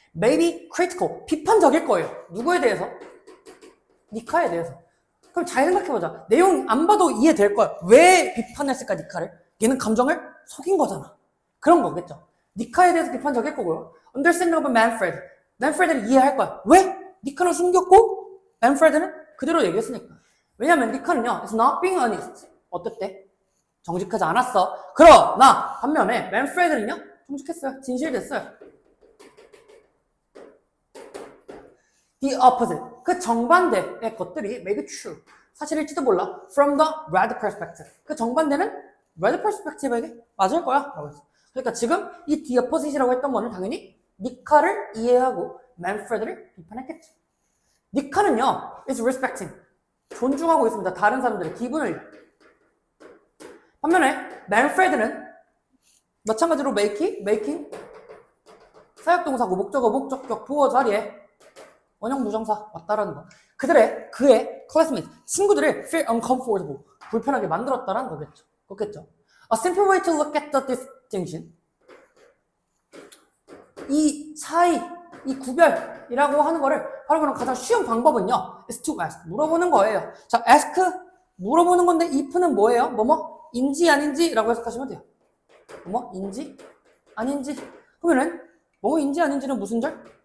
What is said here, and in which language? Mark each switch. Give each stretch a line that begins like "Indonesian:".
English: Maybe critical.
Korean: 비판적일 거예요. 누구에 대해서? 니카에 대해서. 그럼 잘 생각해보자. 내용 안 봐도 이해될 거야. 왜 비판했을까, 니카를? 얘는 감정을 속인 거잖아. 그런 거겠죠. 니카에 대해서 비판적일 거고요.
English: Understanding of Manfred.
Korean: 맨프레드를 이해할 거야. 왜? 니카는 숨겼고 맨프레드는 그대로 얘기했으니까. 왜냐면 니카는요,
English: it's not being honest.
Korean: 어땠대? 정직하지 않았어. 그러나 반면에 맨프레드는요, 정직했어요. 진실됐어요.
English: The opposite.
Korean: 그 정반대의 것들이
English: maybe true.
Korean: 사실일지도 몰라.
English: From the red perspective.
Korean: 그 정반대는
English: red perspective
Korean: 에게 맞을 거야. 라고 했어. 그러니까 지금 이 the opposite이라고 했던 거는 당연히 니카를 이해하고 맨프레드를 비판했겠죠. 니카는요,
English: is respecting.
Korean: 존중하고 있습니다. 다른 사람들의 기분을. 반면에 맨프레드는 마찬가지로 making 사역동사고 목적어, 목적격, 보어 자리에 원형 부정사 왔다라는 거. 그의 classmates, 친구들을
English: feel uncomfortable,
Korean: 불편하게 만들었다라는 거겠죠. 그렇겠죠.
English: A simple way to look at the distinction.
Korean: 이 차이, 이 구별이라고 하는 거를 바로 그런 가장 쉬운 방법은요.
English: is to ask.
Korean: 물어보는 거예요. 자, ask. 물어보는 건데 if는 뭐예요? 인지 아닌지 라고 해석하시면 돼요. 인지 아닌지. 그러면은 인지 아닌지는 무슨 절?